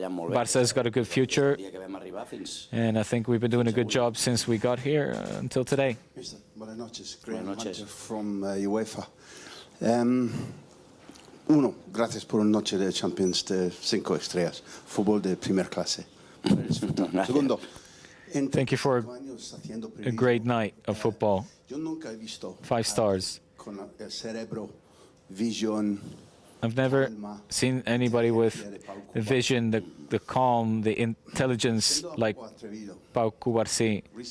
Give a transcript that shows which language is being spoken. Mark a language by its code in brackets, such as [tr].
[en] Barca's got a good future, and I think we've been doing a good job since we got here until today. [es] Buenas noches, [en] from UEFA. [es] Uno, gracias por una noche de Champions de 5 estrellas, fútbol de primera clase. Segundo, [en] thank you for a great night of football. 5 stars. I've never seen anybody with the vision, the calm, the intelligence like Pau Cubarsí.